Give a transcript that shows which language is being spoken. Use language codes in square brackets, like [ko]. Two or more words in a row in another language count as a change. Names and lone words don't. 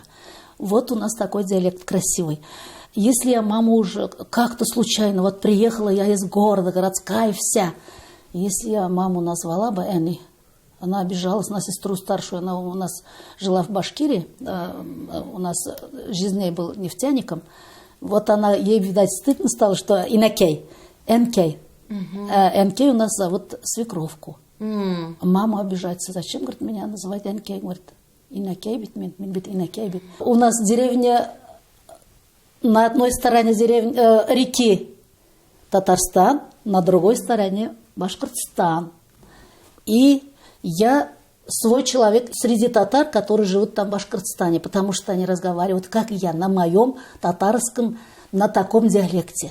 [ru] Вот у нас такой диалект красивый. Если я маму уже как-то случайно, вот приехала я из города, городская вся, если я маму назвала бы Энни, она обижалась на сестру старшую, она у нас жила в Башкирии, у нас жизнь был нефтяником. Вот она, ей, видать, стыдно стало, что Инакей, Энкей. Энкей у нас зовут свекровку. Мама обижается, зачем, говорит, меня называть Энкей, говорит, [tt] Инакей бит, бит Инакей бит. [ru] У нас деревня, на одной стороне реки Татарстан, на другой стороне Башкортостан. И я свой человек среди татар, которые живут там в Башкортостане, потому что они разговаривают, как я, на моем татарском, на таком диалекте.